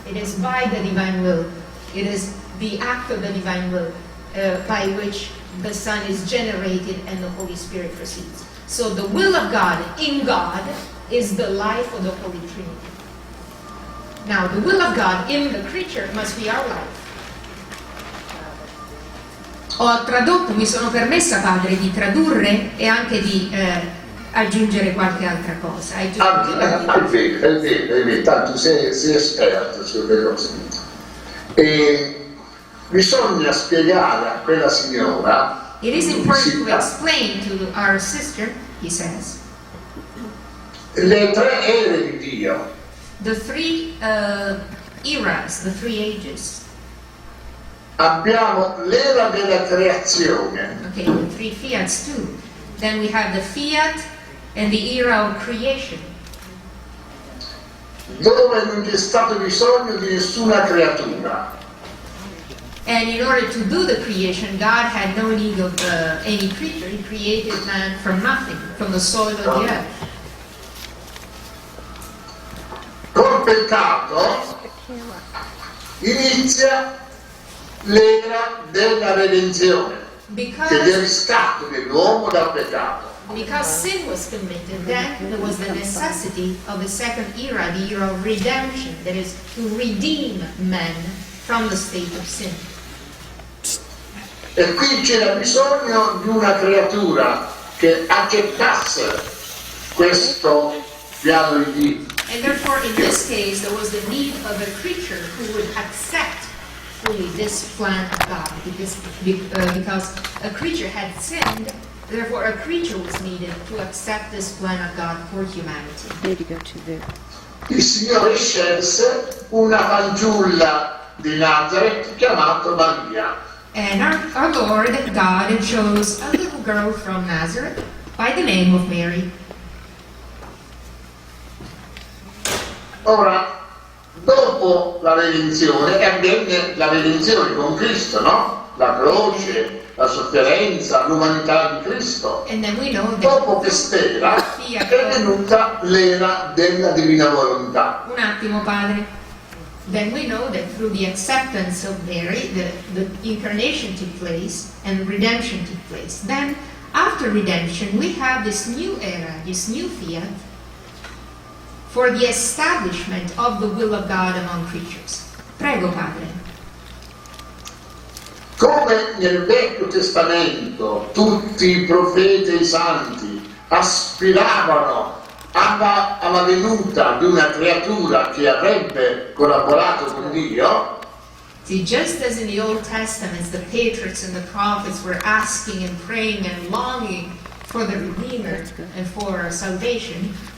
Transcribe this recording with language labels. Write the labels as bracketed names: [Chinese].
[English] It is by the divine will, it is the act of the divine will by which the Son is generated and the Holy Spirit proceeds. So the will of God in God is the life of the Holy Trinity. Now, the will of God in the creature must be our life. [Italian] Ho tradotto, mi sono permessa, padre, di tradurre e anche di aggiungere qualche altra cosa. È vero, tanto sei esperto sulle cose. E bisogna spiegare a quella signora. [English] It is important to explain to our sister, he says, [Italian] le tre ere di Dio. [English] The three eras, the three ages. [Italian] Abbiamo l'era della creazione. [English] Okay, the three fiats too. Then we have the fiat and the era of creation. [Italian] Dove non c'è stato bisogno di nessuna creatura. [English] And in order to do the creation, God had no need of any creature. He created man from nothing, from the soil of the earth. [Italian] Col peccato inizia l'era della redenzione, che è il riscatto dell'uomo dal peccato. [English] Because sin was committed, then there was the necessity of the second era, the era of redemption, that is, to redeem men from the state of sin. [Italian] E qui c'era bisogno di una creatura che accettasse questo piano di Dio. [English] And therefore, in this case, there was the need of a creature who would accept fully this plan of God, because a creature had sinned. Therefore, a creature was needed to accept this plan of God for humanity. Need to go to the [Italian] Il Signore scelse una fanciulla di Nazareth chiamata Maria. [English] And our Lord God chose a little girl from Nazareth by the name of Mary. [Italian] Ora, dopo la redenzione, avvenne la redenzione con Cristo, no? La croce, la sofferenza, l'umanità di Cristo. [English] And then we know [Italian] Dopo [English] that [Italian] quest'era è venuta l'era della divina volontà. un attimo, Padre. [English] Then we know that through the acceptance of Mary, the incarnation took place and redemption took place. Then, after redemption, we have this new era, this new fiat, for the establishment of the will of God among creatures. [Italian] Prego, Padre. Come nel Vecchio Testamento tutti i profeti e i santi aspiravano alla venuta di una creatura che avrebbe collaborato con Dio, [English] See, just as in the Old Testament, the patriarchs and the prophets were asking and praying and longing for the Redeemer and for salvation,